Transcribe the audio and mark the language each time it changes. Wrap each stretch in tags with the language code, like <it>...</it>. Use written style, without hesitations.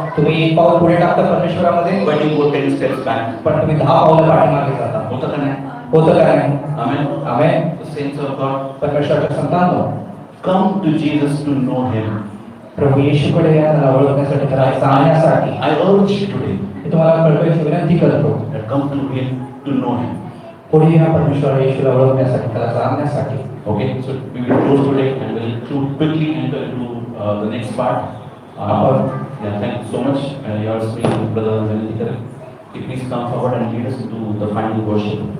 <mr>तुम्ही एक पाऊल पुढे टाकता परमेश्वरामध्ये,</mr> <en>but you go 10 steps back.</en> <mr>पण तुम्ही 10 पावलं पाठीमागे जाता. होतं का नाही? होतं काय नाही?</mr> <en>Amen.</en> <mr>Amen.</mr> <en>The saints of God,</en> <mr>परमेश्वराच्या संतांनो,</mr> <en>come to Jesus to know Him.</en> <mr>प्रभू येशूकडे या, त्याला ओळखण्यासाठी, त्याला जाणण्यासाठी</mr> <en>I urge you today</en> <mr>मी तुम्हाला कळवायची विनंती करतो.</mr> <en>that come to Him to know Him.</en> <mr>पुढे या परमेश्वर येशूला ओळखण्यासाठी, त्याला जाणण्यासाठी.</mr> <en>Okay, so we will close today and we'll quickly enter into the next part. Yeah, thank you so much. Yours being Brother Venadikar. Please come forward and lead us into the final worship.</en>